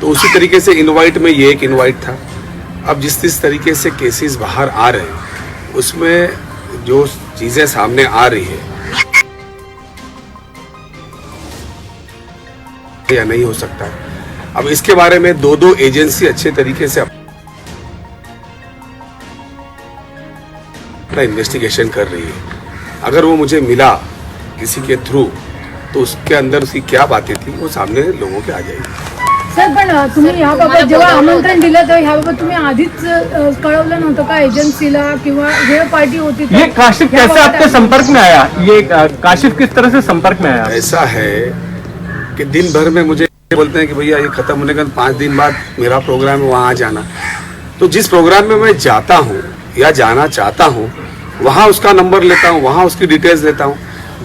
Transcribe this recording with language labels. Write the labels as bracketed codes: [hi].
[hi] तो उसी तरीके से इनवाइट में ये एक इनवाइट था। अब जिस तरीके से केसेस बाहर आ रहे हैं उसमें जो चीज़ें सामने आ रही है या नहीं हो सकता है। अब इसके बारे में दो एजेंसी अच्छे तरीके से इन्वेस्टिगेशन कर रही है। अगर वो मुझे मिला किसी के थ्रू तो उसके अंदर उसकी क्या बातें थी वो सामने लोगों के आ जाएगी। [mr] सर पण तुम्ही याबाबत जेव्हा आमंत्रण दिलं तर याबाबत तुम्ही आधीच कळवलं नव्हतं का एजन्सीला किंवा जे पार्टी होती? [hi] ये काशिफ कैसे आपके संपर्क में आया? ये काशिफ किस तरह से संपर्क में आया? ऐसा है कि दिन भर में मुझे बोलते हैं कि भैया ये खत्म होने के 5 दिन बाद मेरा प्रोग्राम है, वहाँ जाना। तो जिस प्रोग्राम में मैं जाता हूँ या जाना चाहता हूँ वहाँ उसका नंबर लेता हूँ, वहाँ उसकी डिटेल्स लेता हूँ।